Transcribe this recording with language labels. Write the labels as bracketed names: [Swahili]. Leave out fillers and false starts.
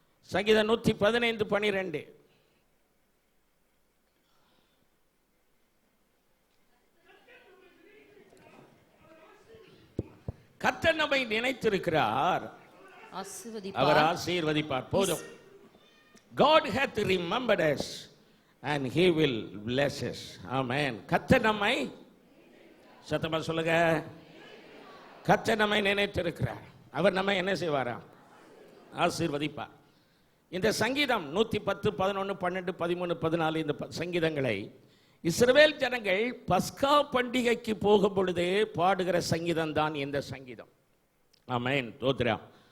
[Tamil] சங்கீதம் 115:12. கர்த்தர் நம்மை நினைத்திருக்கிறார், அவர் ஆசீர்வதிப்பார். போதும். [English] God hath remembered us and he will bless us. Amen. [Tamil] கர்த்தர் நம்மை, சத்தமா சொல்லுங்க, கர்த்தர் நம்மை நினைத்திருக்கிறார், அவர் நம்மை என்ன செய்வாரா? ஆசீர்வதிப்பார். இந்த சங்கீதம் 110, 11, 12, 13, 14 இந்த சங்கீதங்களை இஸ்ரவேல் ஜனங்கள் பஸ்கா பண்டிகைக்கு போகும் பொழுது பாடுகிற சங்கீதம் தான் இந்த சங்கீதம். ஆமென். தோத்திரம்.